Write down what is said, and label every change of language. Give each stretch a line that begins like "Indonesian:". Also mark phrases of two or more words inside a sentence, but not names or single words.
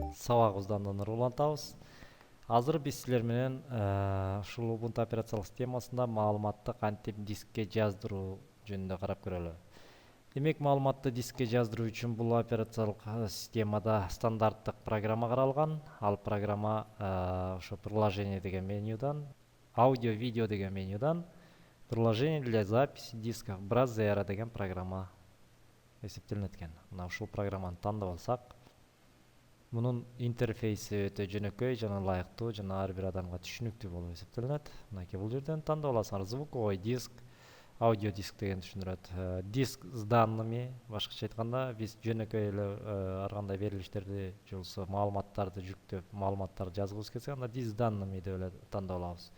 Kyrgyz: сабагыбыздан улантабыз. Азыр биз силер менен ушул Ubuntu операциялык системасында маалыматты кантип дискке жаздыруу жөнүндө карап көрөлү. Демек, маалыматты дискке жаздыруу үчүн бул операциялык системада стандарттык программа каралган. Ал программа ошо приложение деген менюдан, аудио, видео деген менюдан
Russian: приложение для записи дисков
Kyrgyz: Brazera деген программа эсептелинет экен. Мына ушул программаны тандап алсак, мунун интерфейси өтө жөнөкөй жана ылайыктуу жана ар бир адамга түшүнүктүү болуп эсептелинет. Мынакей бул жерден тандап аласыңар:
Russian: звуковой диск, аудио диск
Kyrgyz: деген түшүндүрөт.
Russian: Диск с данными,
Kyrgyz: башкача айтканда, биз жөнөкөй эле ар кандай берилиштерди же болбосо маалыматтарды жүктөп, маалыматтарды жазгыбыз келсе, анда
Russian: диск с данными
Kyrgyz: деп эле тандап алабыз.